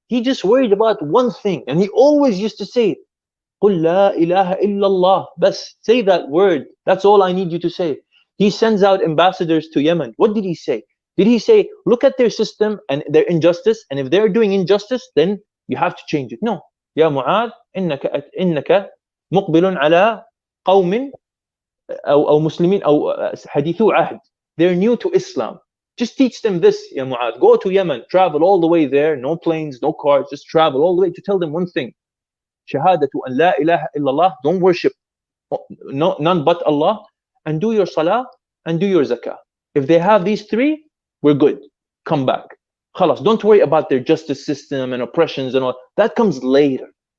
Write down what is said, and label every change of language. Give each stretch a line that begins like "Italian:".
English: He just worried about one thing, and he always used to say,
Arabic: قُلْ لَا إِلَهَ إِلَّا اللَّهِ.
English: Bas, say that word. That's all I need you to say. He sends out ambassadors to Yemen. What did he say? Did he say, look at their system and their injustice, and if they're doing injustice, then you have to change it? No.
Arabic: يا معاذ إنك مقبل على قوم أو مسلمين أو حديثو عهد.
English: They're new to Islam. Just teach them this, Ya Mu'adh. Go to Yemen, travel all the way there, no planes, no cars, just travel all the way to tell them one thing.
Arabic: Shahadatu an la ilaha illallah,
English: don't worship none but Allah, and do your salah and do your zakah. If they have these three, we're good. Come back. Khalas, don't worry about their justice system and oppressions and all. That comes later.